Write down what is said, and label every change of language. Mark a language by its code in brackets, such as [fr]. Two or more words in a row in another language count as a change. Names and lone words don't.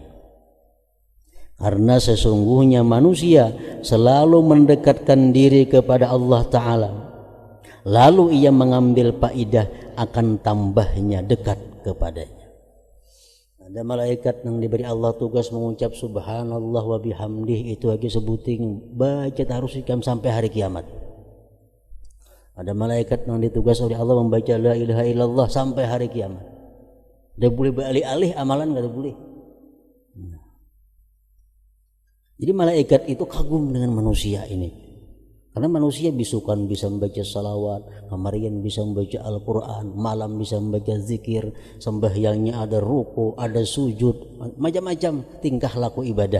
[id] Karena sesungguhnya manusia selalu mendekatkan diri kepada Allah Ta'ala, lalu ia mengambil faidah akan tambahnya dekat kepadanya. Ada malaikat yang diberi Allah tugas mengucap [ar] subhanallah wa bihamdih, [bjn] itu aja sebuting baca harus ikam sampai hari kiamat. [id] Ada malaikat yang ditugas oleh Allah membaca [ar] la ilaha illallah [id] sampai hari kiamat. Dia boleh beralih-alih amalan, nggak boleh. Jadi malaikat itu kagum dengan manusia ini. Karena manusia bisukan bisa membaca salawat, kamarian bisa membaca Al-Quran, malam bisa membaca zikir, sembahyangnya ada ruku, ada sujud, macam-macam tingkah laku ibadah.